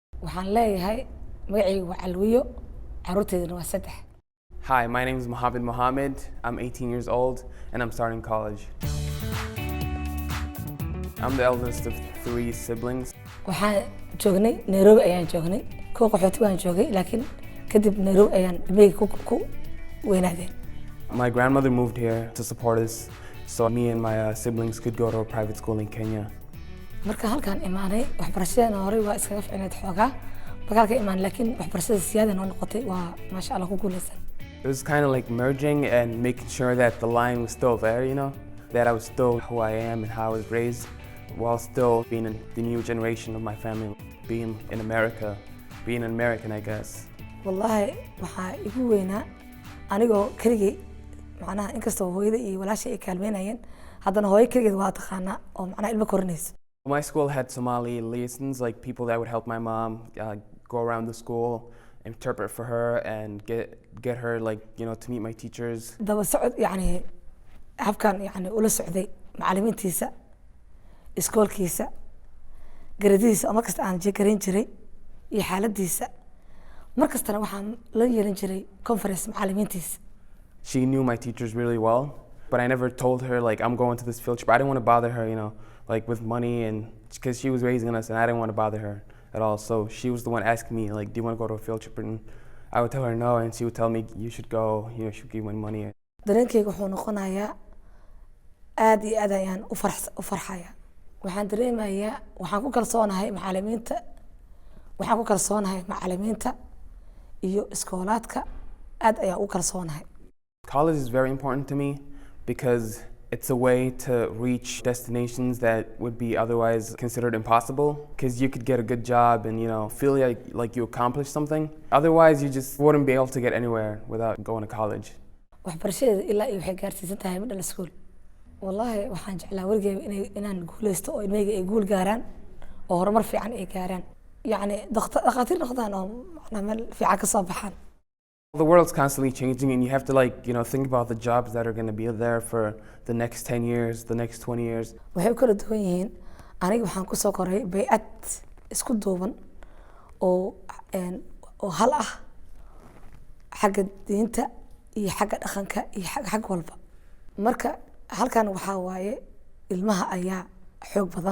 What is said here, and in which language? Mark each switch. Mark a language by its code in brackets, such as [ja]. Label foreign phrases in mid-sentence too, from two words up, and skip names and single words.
[so] waxaan leeyahay magacaygu waa Calwiyo caruurteeduna waa 3. [en] Hi, my name is Mohammed. I'm 18 years old and I'm starting college. I'm the eldest of 3 siblings. [so] waxaan joognay Nairobi ayaan joognay koo qaxooti waan joogay laakiin kadib Nairobi ayaan ilmahayga ku weynaadeen. [en] My grandmother moved here to support us so me and my siblings could go to a private school in Kenya. [so] marka halkaan imaanay waxbarashadana hore waa iskaga fiicneed xoogaa magaalka imaan laakiin waxbarashada siyaada noo noqotay waa [ar] ما شاء الله [so] ku guuleysan. [en] It was kind of like merging and making sure that the line was still there, you know, that I was still who I am and how I was raised while still being in the new generation of my family, being in America, being an American, I guess. [so] wallahi waxaa igu weynaa anigoo keligay macnaha inkastoo hooyada iyo walaasha ay kaalmeynayeen haddana hooyo keligeed waa taqaanaa oo macnaha ilmo korinaysa. [en] My school had Somali liaisons, like people that would help my mom go around the school, interpret for her, and get her, like, you know, to meet my teachers. [so] daba socod yani habkan yani ula socday macallimiintiisa iskoolkiisa garadiisa oo markasta aan garan jiray iyo xaaladiisa markastana waxaan la yeelan jiray conference macallimiintiisa. [en] She knew my teachers really well, but I never told her like I'm going to this field trip. I didn't want to bother her, you know, like with money, and because she was raising us and I didn't want to bother her at all. So she was the one asking me like, do you want to go to a field trip? And I would tell her no, and she would tell me you should go, you know, she would give me money. [so] dareenkayga wuxuu noqonayaa aad iyo aad ayaan u farxayaa. waxaan dareemayaa waxaan ku kalsoonahay macallimiinta iyo iskoolaadka aad ayaan u kalsoonahay. [en] College is very important to me because it's a way to reach destinations that would be otherwise considered impossible, because you could get a good job and, you know, feel like you accomplished something. Otherwise you just wouldn't be able to get anywhere without going to college. [so] waxbarashadeeda ilaa iyo waxay gaarsiisan tahay [en] middle school. [so] wallahi waxaan jeclaa wargeyga inaan guuleysto oo ilmahayga ay guul gaaraan oo horumar fiican ay gaaraan yani dhaqaatiir noqdaan oo macnaha meel fiican ka soo baxaan. [en] The world's constantly changing and you have to, like, you know, think about the jobs that are going to be there for the next 10 years, the next 20 years. [so] waxay kala duwan yihiin. aniga waxaan ku soo koray bay'ad isku duuban oo hal ah xagga diinta iyo xagga dhaqanka iyo xag walba. marka halkan waxaa waaye ilmaha ayaa xoog badan.